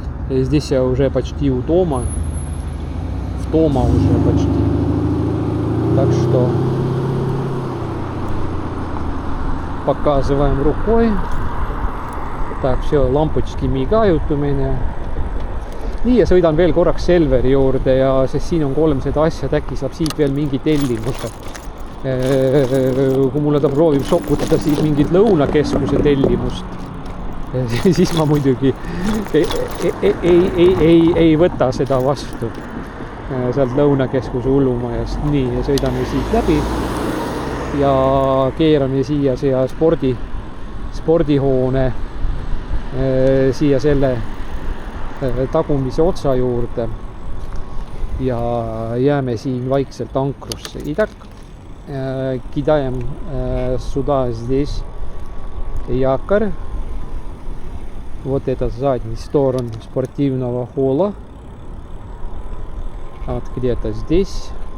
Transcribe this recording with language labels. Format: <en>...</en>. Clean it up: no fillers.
<ru>И здесь я уже почти у дома. В дома уже почти. Так что показываем рукой. Так, все, lampučki migают у меня.</ru> <et>Nii, ja sõidan veel korraks Selveri juurde ja sest siin on 300 asja, et äkki saab siit veel mingi tellimuse. Kui mulle ta proovib sokutada siis mingit lõunakeskuse tellimust, siis ma muidugi ei võta seda vastu sealt lõunakeskuse hullumajast. Nii, ja sõidame siit läbi ja keerame siia spordihoone siia selle tagumise otsa juurde ja jääme siin vaikselt ankrusse.</et> <ru>Итак, кидаем сюда, здесь якорь. Вот это задняя сторона спортивного холла. Вот где-то здесь.</ru>